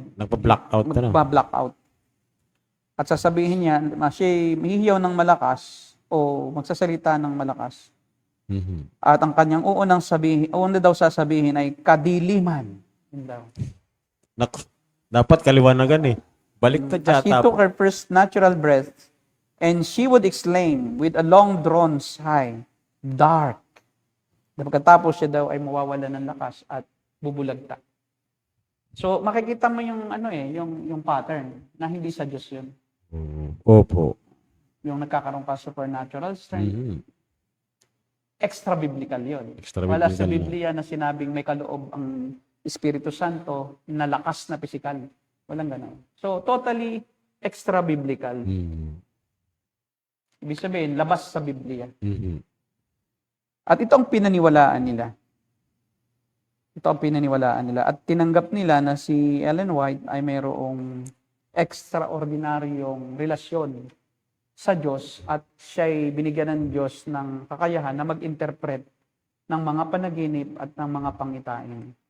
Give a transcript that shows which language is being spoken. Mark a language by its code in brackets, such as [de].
[tl] Nagpa-blackout na. magpa-blackout. At sasabihin niya, siya hihiyaw ng malakas o magsasalita ng malakas. At ang kanyang una daw sasabihin ay kadiliman. Yun daw. Dapat kaliwanagan Baliktad [en] As she [tl] yata. [en] took her first natural breath, and she would exclaim with a long drawn sigh, dark. [tl] Pagkatapos siya daw ay mawawala ng lakas at bubulagta. So makikita mo yung yung pattern na hindi sa Diyos yun. Opo. Yung nagkakaroon ka supernatural strength. Extra biblical yun. Wala sa Biblia na sinabing may kaloob ang Espiritu Santo na lakas na pisikal. Walang gano'n. So, totally extra biblical. Ibig sabihin, labas sa Biblia. At ito ang pinaniwalaan nila. At tinanggap nila na si Ellen White ay mayroong extraordinaryong relasyon sa Diyos at siya'y binigyan ng Diyos ng kakayahan na mag-interpret ng mga panaginip at ng mga pangitain.